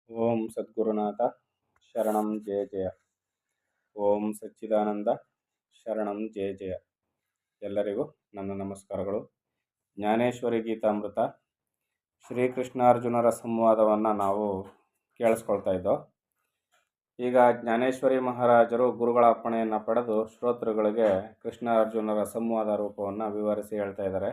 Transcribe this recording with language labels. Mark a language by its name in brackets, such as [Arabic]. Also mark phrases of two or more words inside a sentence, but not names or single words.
[Sanskrit] ಓಂ ಸದ್ಗುರುನಾಥ ಶರಣಂ ಜಯ ಜಯ. ಓಂ ಸಚ್ಚಿದಾನಂದ ಶರಣಂ ಜಯ ಜಯ. [Kannada] ಎಲ್ಲರಿಗೂ ನನ್ನ ನಮಸ್ಕಾರಗಳು. ಜ್ಞಾನೇಶ್ವರಿ ಗೀತಾಮೃತ ಶ್ರೀಕೃಷ್ಣಾರ್ಜುನರ ಸಂವಾದವನ್ನು ನಾವು ಕೇಳಿಸ್ಕೊಳ್ತಾ ಇದ್ದೋ. ಈಗ ಜ್ಞಾನೇಶ್ವರಿ ಮಹಾರಾಜರು ಗುರುಗಳ ಅಪ್ಪಣೆಯನ್ನು ಪಡೆದು ಶ್ರೋತೃಗಳಿಗೆ ಕೃಷ್ಣಾರ್ಜುನರ ಸಂವಾದ ರೂಪವನ್ನು ವಿವರಿಸಿ ಹೇಳ್ತಾ ಇದ್ದಾರೆ.